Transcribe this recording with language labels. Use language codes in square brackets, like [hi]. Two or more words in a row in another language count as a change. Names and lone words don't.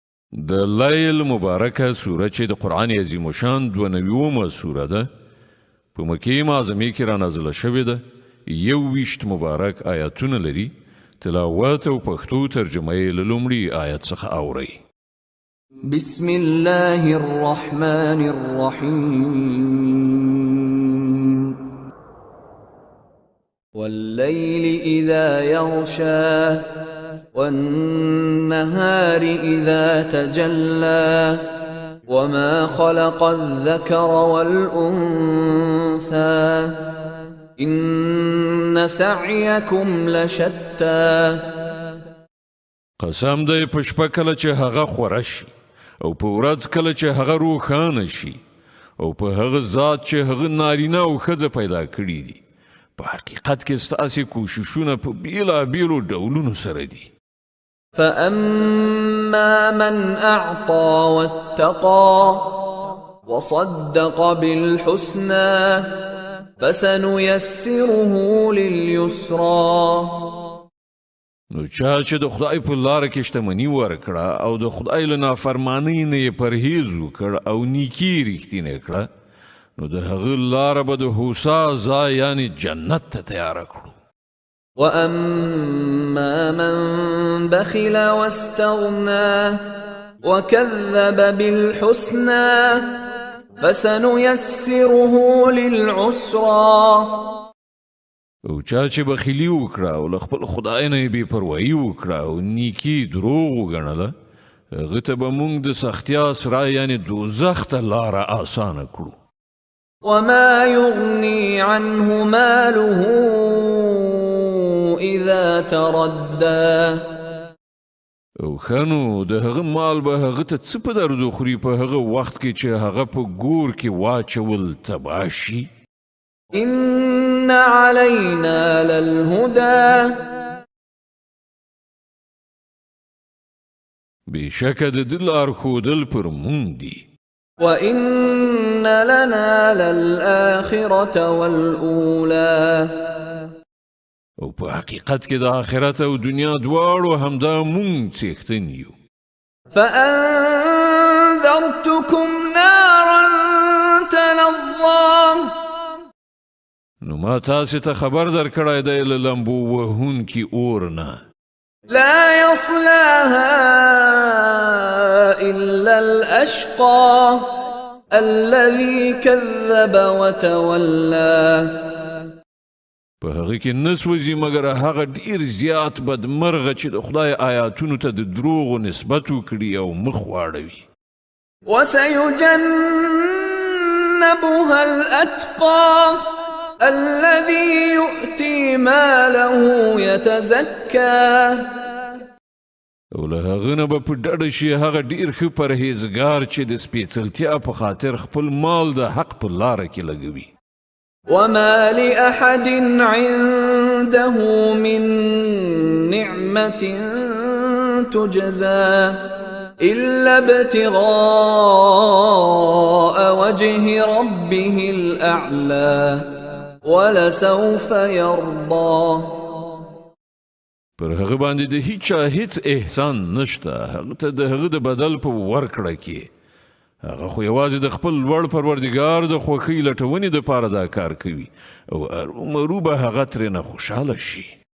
[ps] د لیل مبارکه سوره چې د قرآن عظیم شان 92مه سوره ده په مکې معظمې کې را نازله شوې ده 21 مبارک آیاتونه لري تلاوت او پښتو ترجمه یې له لومړي آیت څخه اورئ [ar] بسم الله الرحمن الرحيم والليل إذا يغشى والنهار إذا تجلى وما خلق الذكر والأنثى إن سعيكم لشتى [ps] قسم دی په شپه کله چې هغه خوره شي او په ورځ کله چې هغه روښانه شي او په هغه ذات چې هغه نارینه او ښځه پیدا کړي دي په حقیقت کې ستاسې کوششونه په بیلابیلو ډولونو سره دي [ar] فأما من أعطى واتقى وصدق بالحسنى فسنيسره لليسرى [ps] نو چا چې د خدای په لاره کې شتمني ورکړه او د خدای له نافرمانۍ نه یې پرهیز وکړ او نیکي رښتینې کړه نو د هغه لاره به د هوسا ځای یعنې جنت ته تیاره کړو [ar] وأما من بخل واستغنى وكذب بالحسنى فسنيسره للعسرى [ps] او چا چې بخیلي وکړه او له خپل خدای نه یې بې پروایي وکړه او نیکي دروغ وګڼله هغه ته به موږ د سختیا سرای یعنې دوزخ ته لاره اسانه کړو [ar] وما يغني عنه ماله إذا تردى [ps] او خانو د هغه مال به هغه ته څه په درد خوري په هغه وخت کې چې هغه په ګور کې واچول تباه شي [ar] إن علينا للهدى [ps] بشکه د دې لار ښودل پر موږ دي [ar] وإن لنا للآخرة والأولى [ps] او په حقیقت کې د آخرت او دنیا دواړو همدا موږ څښتن یو [ar] فأنذرتكم نارا تلظى [ps] نو ما تاسې ته خبر درکړی دی له لمبو وهونکي اور نه [ar] لا يصلاها إلا الأشقى الذي كذب وتولى [ps] په هغه کې نه سوځي مګر هغه ډیر زیات بدمرغه چې د خدای آیاتونو ته د دروغو نسبت وکړي او مخ واړوي [ar] وسيجنبها الأتقى الذي يؤتي ماله يتزكى [ps] او له هغه نه به په ډډه شي هغه ډیر ښه پرهیزګار چې د سپېڅلتیا په خاطر خپل مال د حق په لاره کې لګوي [ar] وما لأحد عنده من نعمة تجزى إلا ابتغاء وجه ربه الأعلى ولسوف يرضى [ps] پر هغه باندې د هیچا هیڅ احسان نشته هغه ته د هغه د بدل په ورکړه کې هغه خو یوازې د خپل لوړ پروردګار د خوښۍ لټونې دپاره دا کار کوي او ارومرو به هغه ترېنه خوشحاله شي